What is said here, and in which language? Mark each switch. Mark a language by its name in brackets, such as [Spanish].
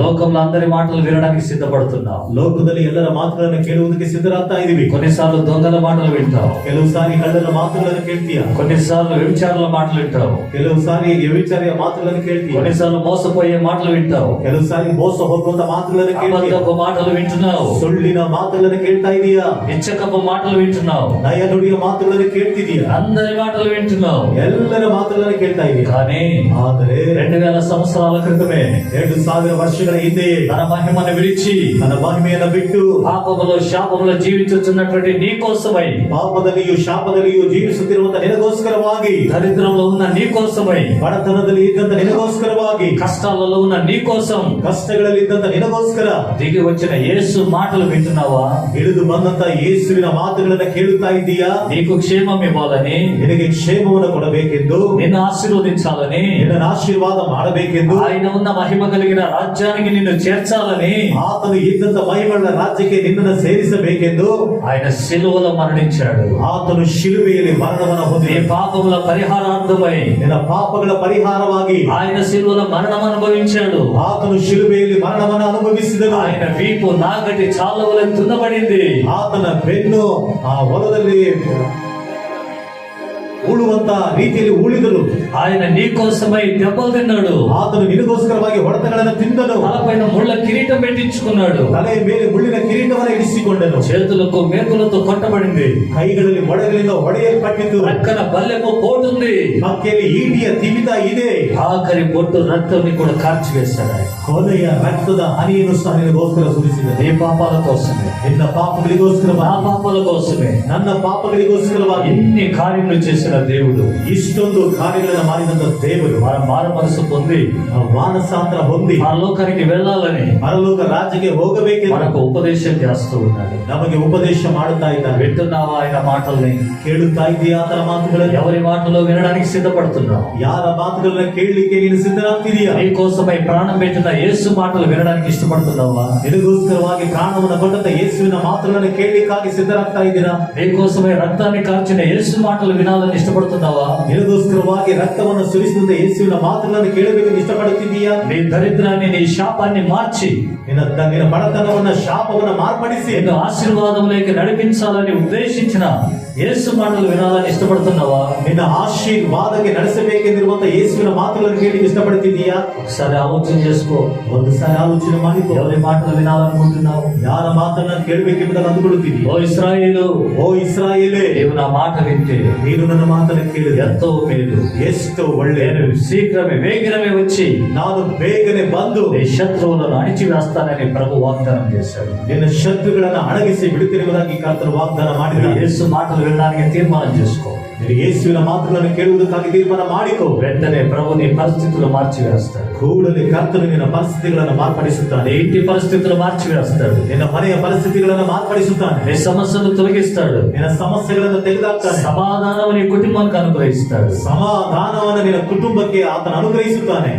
[Telugu] లోకంలో అందరి మాటలు వినడానికి సిద్ధపడుతున్నాం. [Kannada] ಲೋಕದಲ್ಲಿ ಎಲ್ಲರ ಮಾತುಗಳನ್ನು ಕೇಳುವುದಕ್ಕೆ ಸಿದ್ಧರಾಗ್ತಾ ಇದೀವಿ. [Telugu] కొన్నిసార్లు దొంగల మాటలు వింటాం, [Kannada] ಕೆಲವು ಸಾರಿ ಕಳ್ಳರ ಮಾತುಗಳನ್ನು ಕೇಳ್ತೀಯ. [Telugu] కొన్నిసార్లు వ్యభిచారుల మాటలు వింటావు, [Kannada] ಕೆಲವು ಸಾರಿ ವ್ಯಭಿಚಾರಿಯ ಮಾತುಗಳನ್ನು ಕೇಳ್ತೀಯ. [Telugu] కొన్నిసార్లు మోసపోయే మాటలు వింటావు, [Kannada] ಕೆಲವು ಸಾರಿ ಮೋಸ ಹೋಗುವಂತ ಮಾತುಗಳನ್ನು ಕೇಳ್ತೀಯ. [Telugu] అబద్ధపు మాటలు వింటున్నావు, [Kannada] ಸುಳ್ಳಿನ ಮಾತುಗಳನ್ನು ಕೇಳ್ತಾ ಇದೀಯಾ. [Telugu] ఇచ్చకపు మాటలు వింటున్నావు, [Kannada] ನಯ ನುಡಿಯ ಮಾತುಗಳನ್ನು ಕೇಳ್ತಿದೀಯಾ. [Telugu] అందరి మాటలు వింటున్నావు. [Kannada] ಎಲ್ಲರ ಮಾತುಗಳನ್ನು ಕೇಳ್ತಾ ಇದೀಯಾ. [Telugu] కానీ [Kannada] ಆದರೆ [Telugu] 2000 సంవత్సరాల క్రితమే [Kannada] 2000 ವರ್ಷಗಳ ಹಿಂದೆಯೇ [Telugu] తన మహిమను విడిచి [Kannada] ತನ್ನ ಮಹಿಮೆಯನ್ನು ಬಿಟ್ಟು [Telugu] పాపములో శాపములో జీవించుతున్నటువంటి నీ కోసమై, [Kannada] ಪಾಪದಲ್ಲಿಯೂ ಶಾಪದಲ್ಲಿಯೂ ಜೀವಿಸುತ್ತಿರುವಂತ ನಿನಗೋಸ್ಕರವಾಗಿ, [Telugu] దరిద్రంలో ఉన్న నీ కోసమై, [Kannada] ಬಡತನದಲ್ಲಿ ಇದ್ದಂತ ನಿನಗೋಸ್ಕರವಾಗಿ, [Telugu] కష్టాలలో ఉన్న నీ కోసం [Kannada] ಕಷ್ಟಗಳಲ್ಲಿ ಇದ್ದಂತ ನಿನಗೋಸ್ಕರ [Telugu] దిగి వచ్చిన యేసు మాటలు వింటున్నావా? [Kannada] ಇಳಿದು ಬಂದಂತ ಯೇಸುವಿನ ಮಾತುಗಳನ್ನ ಕೇಳುತ್ತಾ ಇದ್ದೀಯಾ. [Telugu] నీకు క్షేమం ఇవ్వాలని, [Kannada] ನಿನಗೆ ಕ್ಷೇಮವನ್ನು ಕೊಡಬೇಕೆಂದು, [Telugu] నిన్ను ఆశీర్వదించాలని, [Kannada] ನಿನ್ನ ಆಶೀರ್ವಾದ ಮಾಡಬೇಕೆಂದು, [Telugu] ఆయన ఉన్న మహిమ కలిగిన రాజ్యానికి నిన్ను చేర్చాలని, [Kannada] ಆತನು ಇದ್ದಂತ ಮಹಿಮಗಳ ರಾಜ್ಯಕ್ಕೆ ನಿನ್ನನ್ನು ಸೇರಿಸಬೇಕೆಂದು [Telugu] ఆయన శిలువలో మరణించాడు. [Kannada] ಆತನು ಶಿಲುಬೆಯಲ್ಲಿ ಮರಣವನ್ನು ಹೊಂದಿ [Telugu] నీ పాపముల పరిహారార్థమై [Kannada] ನಿನ್ನ ಪಾಪಗಳ ಪರಿಹಾರವಾಗಿ [Telugu] ఆయన శిలువలో మరణం అనుభవించాడు. [Kannada] ಆತನು ಶಿಲುಬೆಯಲ್ಲಿ ಮರಣವನ್ನು ಅನುಭವಿಸಿದನು. [Telugu] ఆయన వీపు నాగటి చాలవలె తున్నబడింది. [Kannada] ಆತನ ಬೆನ್ನು ಆ ಹೊಲದಲ್ಲಿ ಉಳುವಂತ ರೀತಿಯಲ್ಲಿ ಉಳಿದನು. [Telugu] ఆయన నీ కోసమై దెబ్బలు తిన్నాడు. [Kannada] ಆತನು ನಿನಗೋಸ್ಕರವಾಗಿ ಹೊಡೆತಗಳನ್ನು ತಿಂದನು. [Telugu] తలపైన ముళ్ళ కిరీటం పెట్టించుకున్నాడు. [Kannada] ತಲೆಯ ಮೇಲೆ ಮುಳ್ಳಿನ ಕಿರೀಟವನ್ನು ಇರಿಸಿಕೊಂಡನು. [Telugu] చేతులకు మేకులతో కొట్టబడింది. [Kannada] ಕೈಗಳಲ್ಲಿ ಮೊಡಗಳಿಂದ ಹೊಡೆಯಲ್ಪಟ್ಟಿತು. [Telugu] పక్కన బల్లెపు పోటుంది. [Kannada] ಪಕ್ಕೆಯಲ್ಲಿ ಈಟಿಯ ತಿವಿತ ಇದೆ. [Telugu] ఆఖరి బొట్టు రక్తాన్ని కూడా కార్చివేశాడు ఆయన. [Kannada] ಕೊನೆಯ ರಕ್ತದ ಹನಿಯನ್ನು ಸಹ ನಿನಗೋಸ್ಕರ ಸುರಿಸಿದನು. [Telugu] నీ పాపాల కోసమే, [Kannada] ನಿನ್ನ ಪಾಪಗಳಿಗೋಸ್ಕರ, [Telugu] నా పాపాల కోసమే [Kannada] ನನ್ನ ಪಾಪಗಳಿಗೋಸ್ಕರವಾಗಿ [Telugu] ఎన్ని కార్యములు చేసిన దేవుడు, [Kannada] ಇಷ್ಟೊಂದು ಕಾರ್ಯಗಳನ್ನು ಮಾಡಿದಂತ ದೇವರು [Telugu] మన మారు మనసు పొంది [Kannada] ಮಾನಸಾಂತರ ಹೊಂದಿ [Telugu] ఆ లోకానికి వెళ్ళాలని [Kannada] ಪರಲೋಕ ರಾಜ್ಯಕ್ಕೆ ಹೋಗಬೇಕೆಂದು [Telugu] మనకు ఉపదేశం చేస్తూ ఉన్నాడు. [Kannada] ನಮಗೆ ಉಪದೇಶ ಮಾಡುತ್ತಾ ಇದ್ದಾನೆ. [Telugu] వింటున్నావా ఆయన మాటల్ని? [Kannada] ಕೇಳುತ್ತಾ ಇದೆಯಾ ಆತನ ಮಾತುಗಳನ್ನು? [Telugu] ఎవరి మాటలో వినడానికి సిద్ధపడుతున్నావు? [Kannada] ಯಾರ ಮಾತುಗಳನ್ನ ಕೇಳಲಿಕ್ಕೆ ನೀನು ಸಿದ್ಧನಾಗ್ತಿದೀಯಾ? [Telugu] నీ కోసమై ప్రాణం పెట్టిన యేసు మాటలు వినడానికి ఇష్టపడుతున్నావా? [Kannada] ನಿನಗೋಸ್ಕರವಾಗಿ ಪ್ರಾಣವನ್ನು ಕೊಟ್ಟಂತ ಯೇಸುವಿನ ಮಾತುಗಳನ್ನು ಕೇಳಲಿಕ್ಕಾಗಿ ಸಿದ್ಧರಾಗ್ತಾ ಇದ್ದೀರಾ? [Telugu] నీ కోసమై రక్తాన్ని కార్చిన యేసు మాటలు వినాలని ఇష్టపడుతున్నావా? [Kannada] ನಿನಗೋಸ್ಕರವಾಗಿ ರಕ್ತವನ್ನು ಸುರಿಸಿದಂತ ಯೇಸುವಿನ ಮಾತುಗಳನ್ನು ಕೇಳಬೇಕೆಂದು ಇಷ್ಟಪಡುತ್ತಿದ್ದೀಯಾ? [Telugu] నీ దరిద్రాన్ని, నీ శాపాన్ని మార్చి [Kannada] ನಿನ್ನ ಬಡತನವನ್ನ, ಶಾಪವನ್ನ ಮಾರ್ಪಡಿಸಿ [Telugu] నిన్ను ఆశీర్వాదంలోకి నడిపించాలని ఉద్దేశించిన యేసు మాటలు వినాలని ఇష్టపడుతున్నావా? [Kannada] ನಿನ್ನ ಆಶೀರ್ವಾದಕ್ಕೆ ನಡೆಸಬೇಕೆಂದಿರುವಂತ ಯೇಸುವಿನ ಮಾತುಗಳನ್ನು ಕೇಳಿ ಇಷ್ಟಪಡುತ್ತಿದ್ದೀಯಾ? [Telugu] ఒకసారి ఆలోచన చేసుకో. [Kannada] ಒಂದು ಸಾರಿ ಆಲೋಚನೆ ಮಾಡಿಕೊ. [Telugu] ఎవరి మాటలు వినాలనుకుంటున్నావు? [Kannada] ಯಾರ ಮಾತನ್ನ ಕೇಳಬೇಕೆಂಬುದನ್ನು ಅಂದುಕೊಳ್ಳುತ್ತೀವಿ. [Telugu] ఓ ఇశ్రాయేలు, [Kannada] ಓ ಇಸ್ರಾಯೇಲೇ, [Telugu] నీవు నా మాట వింటే [Kannada] ನೀನು ನನ್ನ ಮಾತನ್ನು ಕೇಳಿದೆ [Telugu] ఎంతో మేలు. [Kannada] ಎಷ್ಟು ಒಳ್ಳೆಯ. [Telugu] నేను శీఘ్రమే వేగిరమే వచ్చి [Kannada] ನಾನು ಬೇಗನೆ ಬಂದು [Telugu] నీ శత్రువులను అణిచివేస్తానని ప్రభు వాగ్దానం చేశాడు. [Kannada] ನಿನ್ನ ಶತ್ರುಗಳನ್ನ ಅಣಗಿಸಿ ಬಿಡುತ್ತಿರುವುದಾಗಿ ಕರ್ತನು ವಾಗ್ದಾನ ಮಾಡಿದ. [Telugu] యేసు మాటలు వినడానికి తీర్మానం చేసుకో. [Kannada] ನೀನು ಯೇಸುವಿನ ಮಾತುಗಳನ್ನು ಕೇಳುವುದಕ್ಕಾಗಿ ತೀರ್ಮಾನ ಮಾಡಿಕೋ. [Telugu] వెంటనే ప్రభు నీ పరిస్థితులు మార్చివేస్తాడు. [Kannada] ಕೂಡಲೇ ಕರ್ತನು ನಿನ್ನ ಪರಿಸ್ಥಿತಿಗಳನ್ನು ಮಾರ್ಪಡಿಸುತ್ತಾನೆ. [Telugu] నీ ఇంటి పరిస్థితులు మార్చివేస్తాడు. [Kannada] ನಿನ್ನ ಮನೆಯ ಪರಿಸ್ಥಿತಿಗಳನ್ನು ಮಾರ್ಪಡಿಸುತ್ತಾನೆ. [Telugu] నీ సమస్యలు తొలగిస్తాడు. [Kannada] ನಿನ್ನ ಸಮಸ್ಯೆಗಳನ್ನು ತೆಗೆದುಹಾಕ್ತಾನೆ. [Telugu] సమాధానం నీ కుటుంబానికి అనుగ్రహిస్తాడు. [Kannada] ಸಮಾಧಾನವನ್ನು ನಿನ್ನ ಕುಟುಂಬಕ್ಕೆ ಆತನು ಅನುಗ್ರಹಿಸುತ್ತಾನೆ.